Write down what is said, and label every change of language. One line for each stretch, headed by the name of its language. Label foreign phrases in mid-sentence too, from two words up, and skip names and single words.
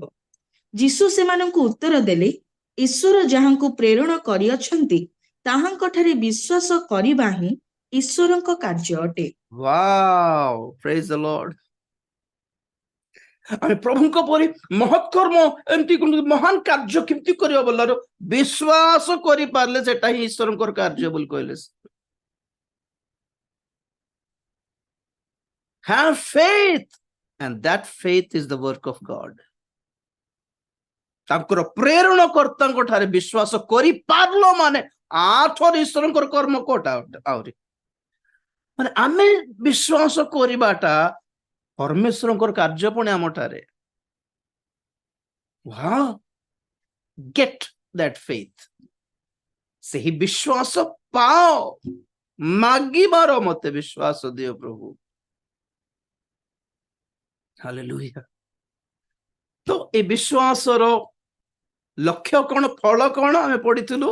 Odia: ଯୀଶୁ ସେମାନଙ୍କୁ ଉତ୍ତର ଦେଲେ, ଈଶ୍ୱର ଯାହାଙ୍କୁ ପ୍ରେରଣ କରିଅଛନ୍ତି ତାହାଙ୍କଠାରେ ବିଶ୍ୱାସ କରିବା ହିଁ ଈଶ୍ୱରଙ୍କ କାର୍ଯ୍ୟ ଅଟେ।
English: Wow, praise the Lord.
Odia: ଆମେ ପ୍ରଭୁଙ୍କ ପରି ମହତ୍କର୍ମ, ଏମିତି ମହାନ କାର୍ଯ୍ୟ କେମିତି କରିବା ବୋଲାର ବିଶ୍ୱାସ କରିପାରିଲେ ସେଟା ହିଁ ଈଶ୍ୱରଙ୍କର କାର୍ଯ୍ୟ ବୋଲି କହିଲେ।
English: Have faith, and that faith is the work of God।
Odia: ତାଙ୍କର ପ୍ରେରଣ କର୍ତ୍ତାଙ୍କ ଠାରେ ବିଶ୍ୱାସ କରିପାରିଲ ମାନେ ଆଠର ଈଶ୍ୱରଙ୍କର କର୍ମ କୋଟା ଆହୁରି, ମାନେ ଆମେ ବିଶ୍ୱାସ କରିବାଟା ପରମେଶ୍ୱରଙ୍କର କାର୍ଯ୍ୟ ପୁଣି ଆମ ଠାରେ।
English: wow, get that faith।
Odia: ସେହି ବିଶ୍ୱାସ ପାଅ, ମାଗିବାର ମତେ ବିଶ୍ୱାସ ଦିଅ ପ୍ରଭୁ। ହାଲେଲୁୟା। ତ ଏ ବିଶ୍ୱାସର ଲକ୍ଷ୍ୟ କଣ, ଫଳ କଣ ଆମେ ପଢିଥିଲୁ।